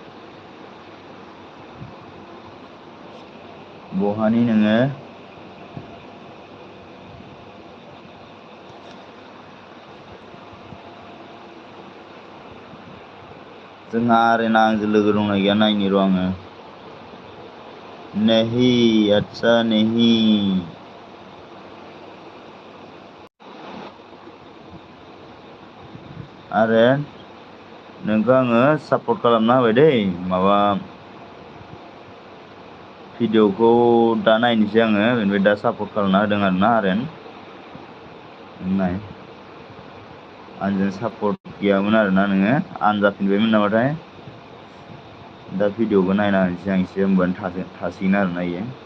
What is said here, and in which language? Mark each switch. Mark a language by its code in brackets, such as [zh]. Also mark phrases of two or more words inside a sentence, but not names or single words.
[brx] बहानि नोङो जोंहा आर्यना आंजों लोगो दंना गैया नायनि र' आङो [hi] नहीं अच्छा नहीं [brx] आर्यन नोंखौ आङो सापर्ट खालामना होबाय दै माबा भिडिअखौ दा नायनोसै आङो बेनिफ्राय दा सापर्ट खालामना होदों आरोना आर्यन नाय आंजों सापर्ट गैयामोन आरोना नोङो आनजाफिनबायमोन नामाथाय दा भिडिअखौ नायना होनोसै आं एसे होमबानो थासिगोन आरोना इयो